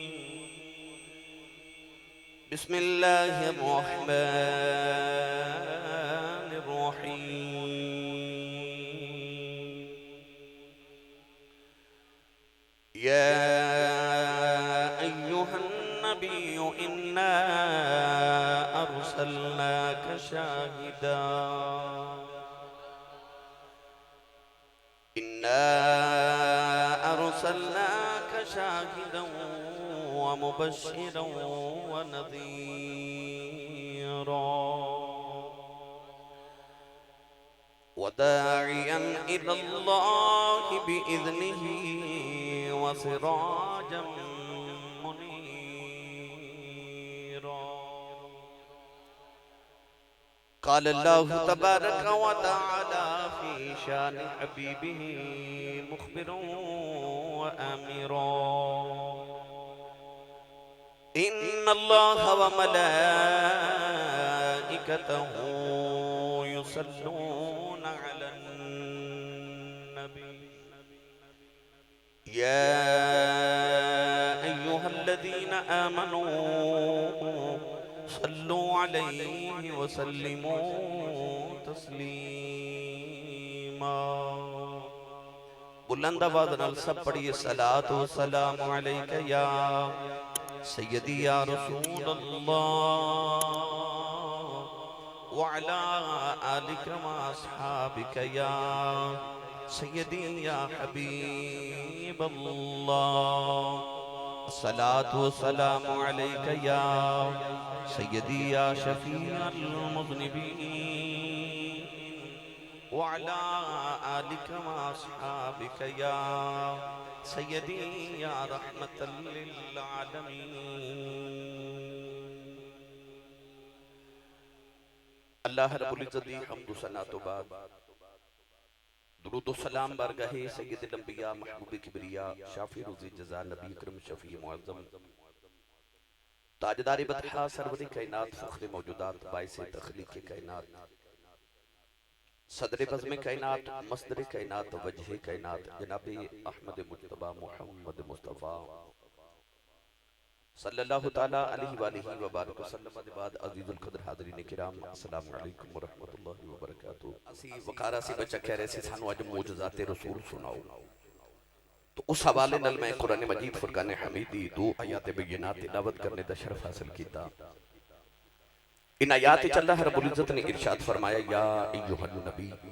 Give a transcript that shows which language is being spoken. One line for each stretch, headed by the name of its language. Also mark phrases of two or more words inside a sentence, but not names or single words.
Arabic: بسم الله الرحمن الرحيم. يا أيها النبي إنا أرسلناك شاهدا شاهدا ومبشرا و نذيرا وداعيا إلى الله بإذنه وسراجا منيرا. قال الله تبارك وتعالى في شأن حبيبه مخبرا وآمرا. إن الله وملائكته يصلون على النبي يا أيها الذين آمنوا صلوا عليه وسلموا تسليما.
Punjabi: بلند آواز نال سب پڑھیے
Arabic: صلاة وسلام عليك يا سيدي يا رسول الله وعلى آلك وأصحابك يا سيدي يا حبيب الله. الصلاة والسلام عليك يا سيدي يا شفيع المذنبين وعلى آلك وأصحابك يا سيدي يا رحمة للعالمين.
Punjabi: اللہ رب العزت دی حمد و ثنا توں بعد درود و سلام بارگاہ سید الانبیاء محبوب کبریا شافی روزی جزا نبی اکرم شفیع معظم تاجدار بطحا سروری کائنات فخر موجودات باعث تخلیق کائنات
Urdu: صدر بزم کائنات مصدر کائنات وجہ کائنات جناب احمد مجتبیٰ محمد مصطفیٰ
Arabic: صلى الله تعالى عليه وآله وبارك وسلم
Urdu: کے بعد عزیز القدر حاضرین کرام
Arabic: السلام عليكم ورحمة الله وبركاته.
Punjabi: اسی وقارا سی بچہ کہہ رہے تھے سانوں اج معجزات رسول سناؤ، تو اس حوالے نال میں قرآن مجید فرقان حمیدی دو آیات بینات تلاوت کرنے دا شرف حاصل کیتا. ان آیات چ اللہ رب العزت نے ارشاد فرمایا
Arabic: يا أيها النبي.